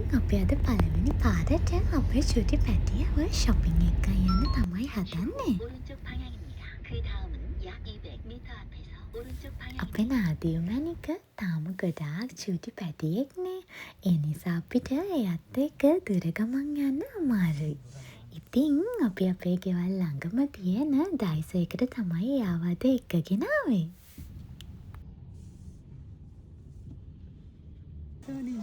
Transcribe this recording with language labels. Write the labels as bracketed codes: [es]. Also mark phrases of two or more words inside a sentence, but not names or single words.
[si] අපි අද පළවෙනි පාරට අපේ චුටි පැටියව shopping එක යන්න තමයි හදන්නේ. [ko] 오른쪽 방향입니다. 그 다음은 약 200m 앞에서 오른쪽 방향. [si] අපේ නාදිය මැනික තාම ගොඩාක් චුටි පැටියෙක්නේ. ඒ නිසා අපිට එයත් එක්ක දුර ගමන් යන්න අමාරුයි. ඉතින් අපි අපේ ගෙවල් ළඟම තියෙන ඩයිසෝ එකට තමයි එයාව අද එක්කගෙන ආවේ. සෝනිද?